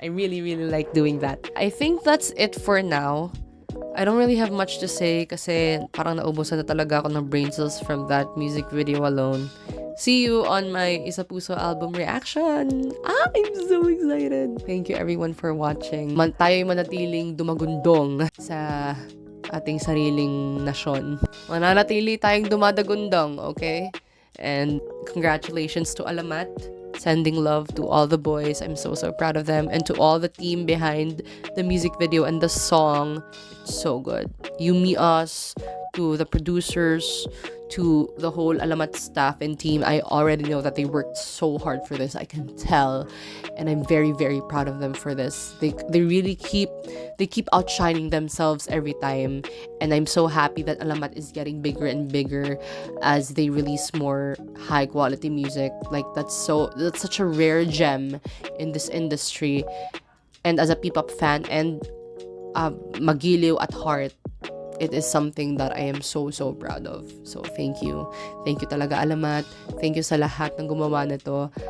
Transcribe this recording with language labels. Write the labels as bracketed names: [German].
[English] I really, really like doing that. I think that's it for now. I don't really have much to say [Filipino] kasi parang naubusan na talaga ako ng [English] brain cells from that music video alone. See you on my Isa Puso album reaction. I'm so excited. Thank you everyone for watching. [Filipino] Tayo'y manatiling dumagundong sa ating sariling nasyon. Mananatili tayong dumadagundong, okay? [English] And congratulations to Alamat. Sending love to all the boys. I'm so proud of them. And to all the team behind the music video and the song. It's so good. Yumi Us, to the producers, to the whole Alamat staff and team. I already know that they worked so hard for this. I can tell. And I'm very, very proud of them for this. They really keep outshining themselves every time. And I'm so happy that Alamat is getting bigger and bigger as they release more high quality music. That's such a rare gem in this industry. And as a P-pop fan and magiliw at heart, it is something that I am so proud of. So, thank you. Thank you talaga, Alamat. [Filipino] Thank you sa lahat ng gumawa nito.